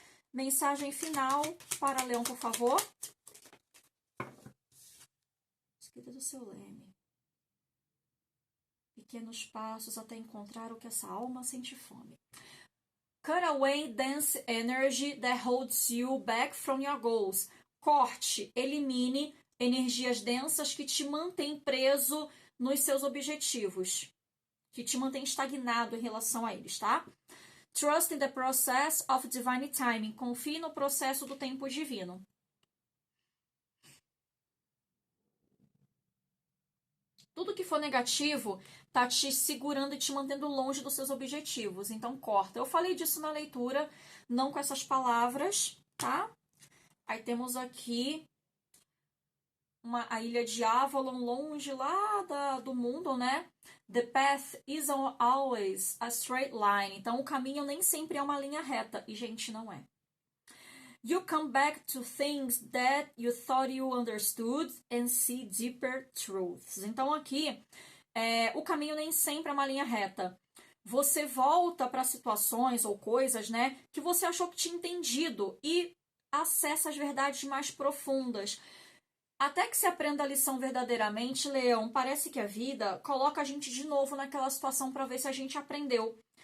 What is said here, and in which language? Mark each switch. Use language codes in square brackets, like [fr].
[pt] Mensagem final para Leão, por favor. Escrita do seu leme. Pequenos passos até encontrar o que essa alma sente fome. [en] Cut away dense energy that holds you back from your goals. [pt] Corte, elimine energias densas que te mantêm preso nos seus objetivos, que te mantém estagnado em relação a eles, tá? [en] Trust in the process of divine timing. [pt] Confie no processo do tempo divino. Tudo que for negativo tá te segurando e te mantendo longe dos seus objetivos. Então, corta. Eu falei disso na leitura, não com essas palavras, tá? Aí temos aqui a ilha de Avalon, longe lá do mundo, né? [en] The path isn't always a straight line. [pt] Então, o caminho nem sempre é uma linha reta. E, gente, não é. [en] You come back to things that you thought you understood and see deeper truths. [pt] Então, aqui, o caminho nem sempre é uma linha reta. Você volta para situações ou coisas, né, que você achou que tinha entendido e acessa as verdades mais profundas. Até que se aprenda a lição verdadeiramente, Leão, parece que a vida coloca a gente de novo naquela situação para ver se a gente aprendeu.